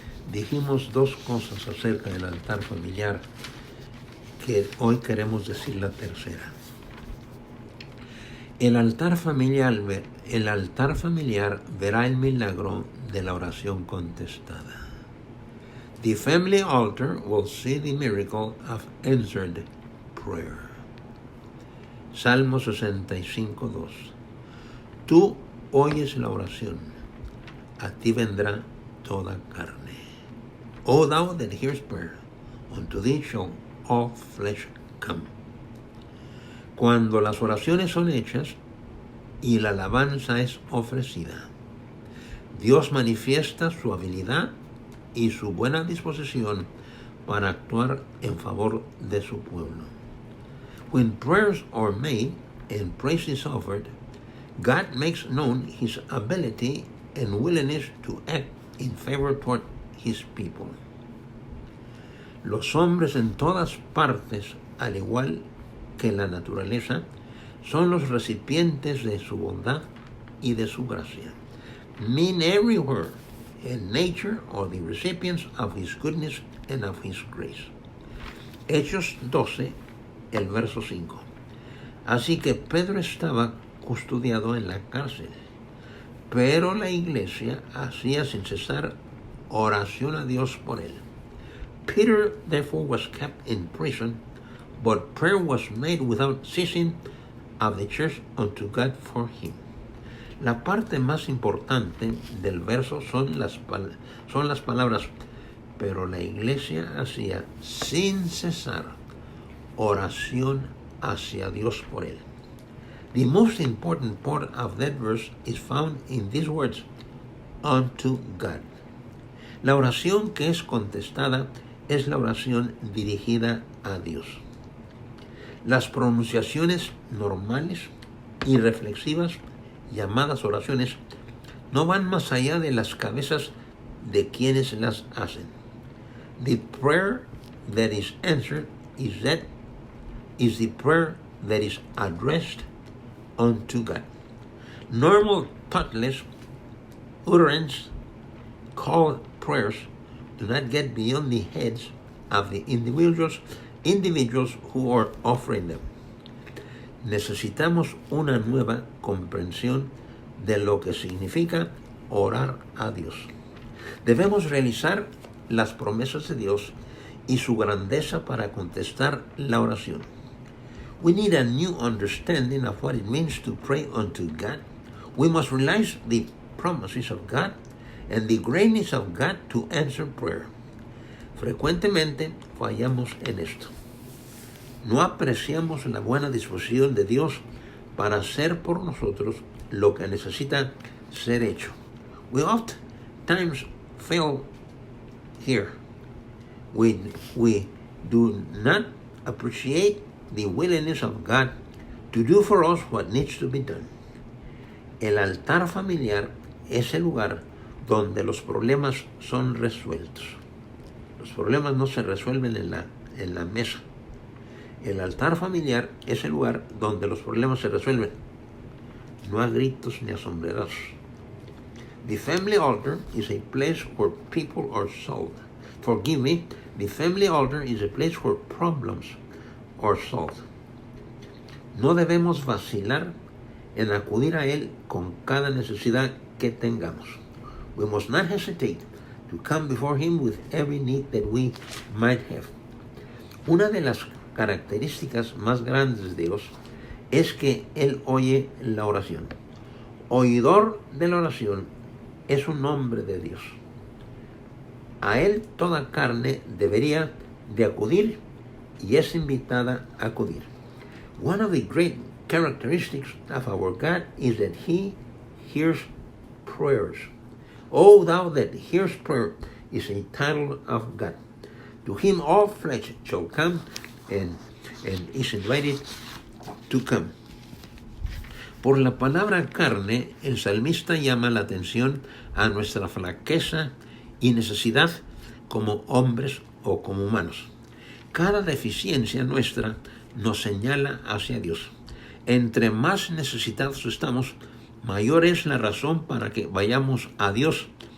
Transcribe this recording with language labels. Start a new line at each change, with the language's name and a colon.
Spanish: Dijimos dos cosas acerca del altar familiar, que hoy queremos decir la tercera. El altar familiar verá el milagro de la oración contestada.
English: The family altar will see the miracle of answered prayer.
Spanish: Salmo 65:2. Tú oyes la oración, a ti vendrá toda carne.
English: O thou that hearest prayer, unto thee shall all flesh come.
Spanish: Cuando las oraciones son hechas y la alabanza es ofrecida, Dios manifiesta su habilidad y su buena disposición para actuar en favor de su pueblo.
English: When prayers are made and praise is offered, God makes known His ability and willingness to act in favor toward His people.
Spanish: Los hombres en todas partes, al igual que la naturaleza, son los recipientes de su bondad y de su gracia.
English: Men everywhere in nature are the recipients of His goodness and of His grace.
Spanish: Hechos 12, el verso 5. Así que Pedro estaba custodiado en la cárcel, pero la iglesia hacía sin cesar oración a Dios por él.
English: Peter therefore was kept in prison, but prayer was made without ceasing of the church unto God for him.
Spanish: La parte más importante del verso son las palabras, pero la iglesia hacía sin cesar oración hacia Dios por él.
English: The most important part of that verse is found in these words, unto God.
Spanish: La oración que es contestada es la oración dirigida a Dios. Las pronunciaciones normales y reflexivas, llamadas oraciones, no van más allá de las cabezas de quienes las hacen.
English: The prayer that is answered is the prayer that is addressed unto God. Normal thoughtless utterance called prayers do not get beyond the heads of the individuals who are offering them.
Spanish: Necesitamos una nueva comprensión de lo que significa orar a Dios. Debemos realizar las promesas de Dios y su grandeza para contestar la oración.
English: We need a new understanding of what it means to pray unto God. We must realize the promises of God and the greatness of God to answer prayer.
Spanish: Frecuentemente fallamos en esto. No apreciamos la buena disposición de Dios para hacer por nosotros lo que necesita ser hecho.
English: We oftentimes fail here. We do not appreciate the willingness of God to do for us what needs to be done.
Spanish: El altar familiar es el lugar donde los problemas son resueltos. Los problemas no se resuelven en la mesa. El altar familiar es el lugar donde los problemas se resuelven, no a gritos ni a sombrerazos.
English: The family altar is a place where people are solved. Forgive me, the family altar is a place where problems are solved.
Spanish: No debemos vacilar en acudir a Él con cada necesidad que tengamos.
English: We must not hesitate to come before Him with every need that we might have.
Spanish: Una de las características más grandes de Dios es que Él oye la oración. Oidor de la oración es un hombre de Dios. A Él toda carne debería de acudir y es invitada a acudir.
English: One of the great characteristics of our God is that He hears prayers. Oh, thou that hears prayer is a title of God. To Him all flesh shall come and is invited to come.
Spanish: Por la palabra carne, el salmista llama la atención a nuestra flaqueza y necesidad como hombres o como humanos. Cada deficiencia nuestra nos señala hacia Dios. Entre más necesitados estamos, mayor es la razón para que vayamos a Dios.